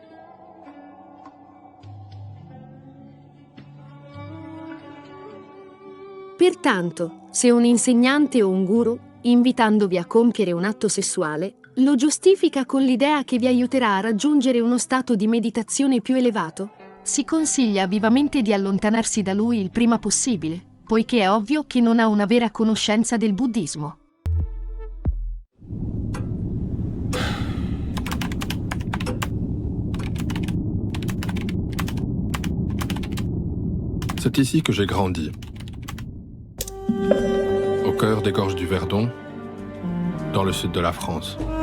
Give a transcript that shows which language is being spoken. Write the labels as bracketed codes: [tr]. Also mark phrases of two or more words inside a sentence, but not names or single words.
[it] Pertanto, se un insegnante o un guru, invitandovi a compiere un atto sessuale, lo giustifica con l'idea che vi aiuterà a raggiungere uno stato di meditazione più elevato, si consiglia vivamente di allontanarsi da lui il prima possibile, poiché è ovvio che non ha una vera conoscenza del buddismo. [fr] C'est ici que j'ai grandi. Au cœur des gorges du Verdon, dans le sud de la France.